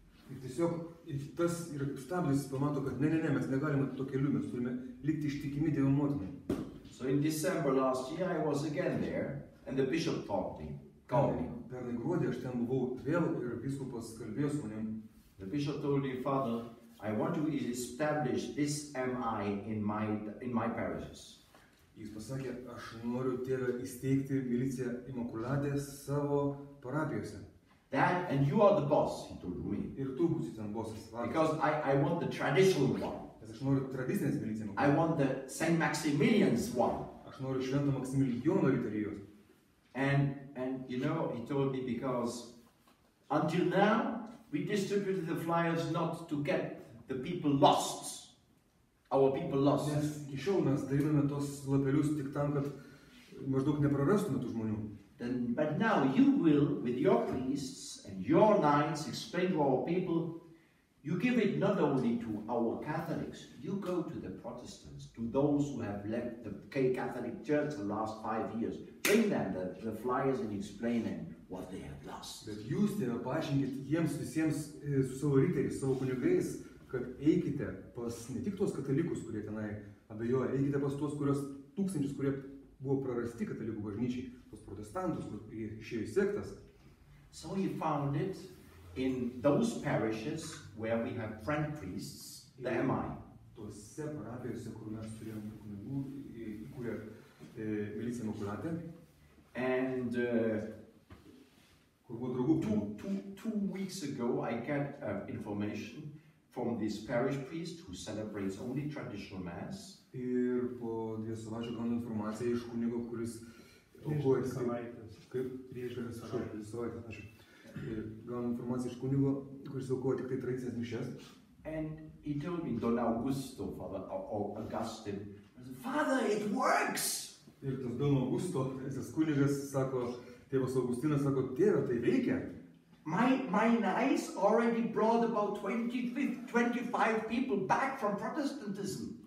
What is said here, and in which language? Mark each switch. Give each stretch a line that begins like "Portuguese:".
Lithuanian: Ir tiesiog tas yra stabdis, pamato, kad ne, mes negalime to keliu, mes turime likti ištikimi Dievo motinai.
English: So in December last year, I was again there, and the bishop called me.
Lithuanian: Pernai gruodį aš ten buvau vėl ir vyskupas kalbėjo su manim.
English: The bishop told me, Father, I want to establish this MI in my parishes.
Lithuanian: Jis pasakė, aš noriu tėvę įsteigti miliciją Imakulatę savo parapijose.
English: That, and you are the boss, he told me.
Lithuanian: Ir tu būsi ten bosas.
English: Because I want the traditional one.
Lithuanian: Nes aš noriu tradicinės miliciją.
English: I want the Saint Maximilian's one.
Lithuanian: Aš noriu Švento Maksimilijono Riterijos.
English: And you know, he told me, because until now, we distributed the flyers not to get the people lost. Our people lost.
Lithuanian: Nes iki šiol mes daliname tos lapelius tik tam, kad maždaug neprarastume tų žmonių.
English: But now you will, with your priests and your knights, explain to our people, you give it not only to our Catholics, you go to the Protestants, to those who have left the Catholic Church the last 5 years. Bring them the flyers and explain them what they have lost.
Lithuanian: Bet jūs tėvę paaiškinkit jiems visiems su savo riteriais, savo kunigais, kad eikite pas ne tik tuos katalikus, kurie tenai abejoja, eikite pas tuos tūkstančius, kurie buvo prarasti katalikų bažnyčiai, tos protestantus, kur išėjo į sektas.
English: So he found it in those parishes where we have friend priests, the MI.
Lithuanian: Tuose parapijose, kur mes turėjom kunigų, įkūrė milicija Imakulatė.
English: And
Lithuanian: kur buvo draugų.
English: two weeks ago, I got information from this parish priest who celebrates only traditional mass.
Lithuanian: Ir po 2 savaičių gaunu informaciją iš kunigo, kuris aukojasi. Kaip? Prieš 2 savaitės, ačiū. Gaunu informaciją iš kunigo, kuris aukoja tik tai tradicinės mišias.
English: And he told me, Don Augusto, Father Augustine, Father, it works!
Lithuanian: Ir tas Don Augusto, tas kunigas, sako, tėvas Augustinas, sako, tėve, tai veikia.
English: My niece already brought about 25 people back from Protestantism.